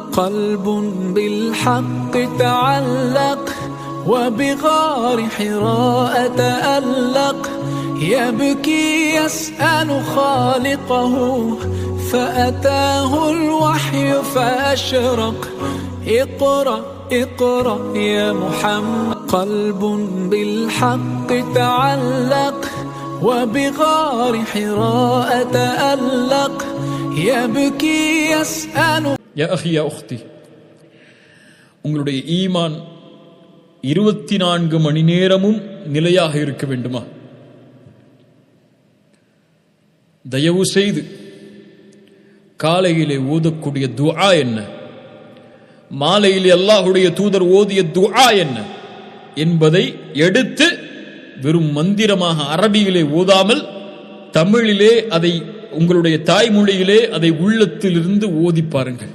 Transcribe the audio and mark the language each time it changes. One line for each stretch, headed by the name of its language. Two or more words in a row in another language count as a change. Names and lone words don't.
Arabic: قلب بالحق تعلق وبغار حراء تألق يبكي يسأل خالقه فأتاه الوحي فأشرق اقرأ اقرأ يا محمد قلب بالحق تعلق وبغار حراء تألق يبكي يسأل يا أخي يا أختي
Tamil: உங்களுடைய ஈமான் 24 மணி நேரமும் நிலையாக இருக்க வேண்டுமா? தயவு செய்து காலையிலே ஓதக்கூடிய துஆ என்ன, மாலையிலே அல்லாஹ்வுடைய தூதர் ஓதிய துஆ என்ன என்பதை எடுத்து வெறும் மந்திரமாக அரபியிலே ஓதாமல் தமிழிலே அதை உங்களுடைய தாய்மொழியிலே அதை உள்ளத்திலிருந்து ஓதி பாருங்கள்.